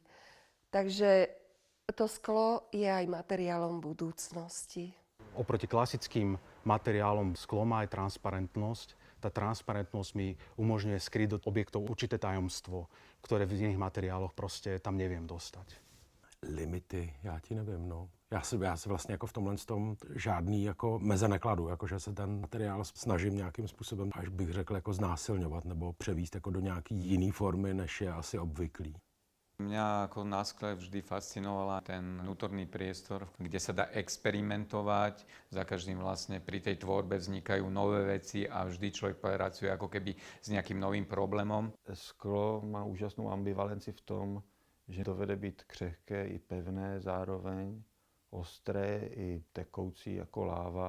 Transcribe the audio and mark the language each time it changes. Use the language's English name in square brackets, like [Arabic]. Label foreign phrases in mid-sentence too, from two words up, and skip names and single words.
[Slovak] Takže to sklo je aj materiálom budúcnosti. Oproti klasickým materiálom sklo má aj transparentnosť. Tá transparentnosť mi umožňuje skryť do objektov určité tajomstvo, ktoré v iných materiáloch proste tam neviem dostať. [Czech] Limity, já ti nevím, no. Já si vlastně jako v tomhle tom žádný jako meze nekladu, jakože se ten materiál snažím nějakým způsobem, až bych řekl, jako znásilňovat nebo převést jako do nějaký jiný formy, než je asi obvyklý. [Slovak] Mňa ako na skle vždy fascinovala ten vnútorný priestor, kde sa dá experimentovať. Za každým vlastne pri tej tvorbe vznikajú nové veci a vždy človek pracuje ako keby s nejakým novým problémom. Sklo má úžasnú ambivalenciu v tom, že to vede byť [Czech] křehké i pevné zároveň, [Slovak] ostré i tekoucí ako láva.